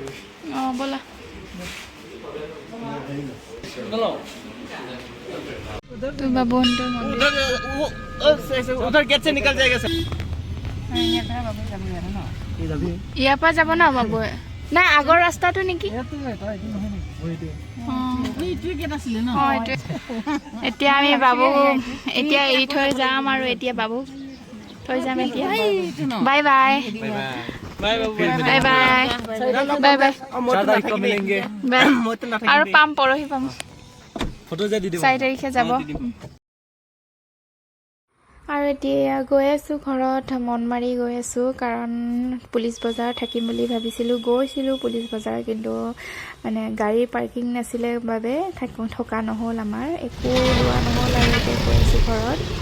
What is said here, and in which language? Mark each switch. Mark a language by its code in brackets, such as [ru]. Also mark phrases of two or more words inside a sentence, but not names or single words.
[as] ব'লা তো বাবু হন্তৰ মন্দিৰ [hi] उधर गेट से निकल जाएगा सर [as] ইয়াৰ পৰা যাব ন বাবুৱে নাই আগৰ ৰাস্তাটো নেকি এতিয়া আমি বাবু এতিয়া এৰি থৈ যাম আৰু এতিয়া বাবু থৈ যাম এতিয়া বাই বাই বাই বাই বাই বাই আৰু পাম পৰহি পাম [hi] फोटो जे दी [as] 4 তাৰিখে যাব আৰু এতিয়া গৈ আছোঁ ঘৰত মন মাৰি গৈ আছোঁ কাৰণ পুলিচ বজাৰ থাকিম বুলি ভাবিছিলোঁ গৈছিলোঁ পুলিচ বজাৰ কিন্তু মানে গাড়ী পাৰ্কিং নাছিলে বাবে থকা নহ'ল আমাৰ একো লোৱা নহ'ল আৰু এতিয়া গৈ আছোঁ ঘৰত